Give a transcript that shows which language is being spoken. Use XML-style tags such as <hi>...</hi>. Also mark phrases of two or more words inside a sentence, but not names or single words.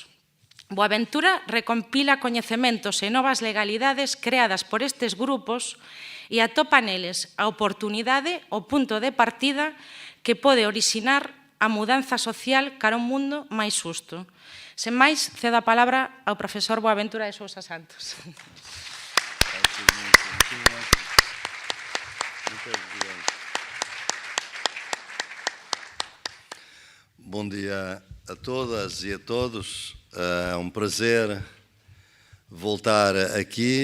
<gl>Boaventura recompila coñecementos e novas legalidades creadas por estes grupos e atopa neles a oportunidade, o punto de partida que pode orixinar a mudanza social cara a un mundo máis xusto. Sen máis, cedo a palabra ao profesor Boaventura de Sousa Santos.</gl> <pt>Bom dia a todas e a todos. É um prazer voltar aqui.</pt>